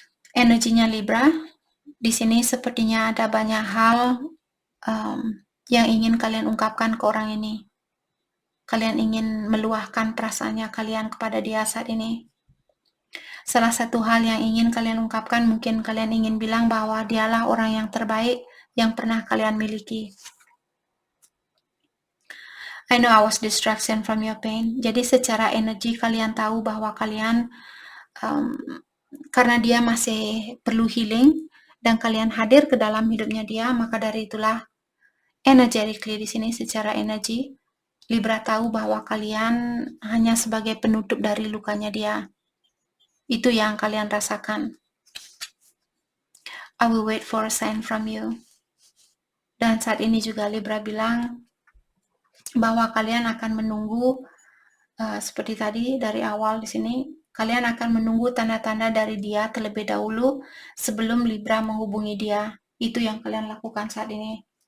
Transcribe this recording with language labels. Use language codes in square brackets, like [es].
[id] Energinya Libra di sini sepertinya ada banyak hal yang ingin kalian ungkapkan ke orang ini. Kalian ingin meluahkan perasaannya kalian kepada dia saat ini. Salah satu hal yang ingin kalian ungkapkan, mungkin kalian ingin bilang bahwa dialah orang yang terbaik yang pernah kalian miliki. [en] I know I was distraction from your pain. [id] Jadi secara energi kalian tahu bahwa kalian karena dia masih perlu healing dan kalian hadir ke dalam hidupnya dia, maka dari itulah energetically di sini secara energi Libra tahu bahwa kalian hanya sebagai penutup dari lukanya dia. Itu yang kalian rasakan. [en] I will wait for a sign from you. [id] Dan saat ini juga Libra bilang bahwa kalian akan menunggu seperti tadi dari awal di sini, kalian akan menunggu tanda-tanda dari dia terlebih dahulu sebelum Libra menghubungi dia. Itu yang kalian lakukan saat ini.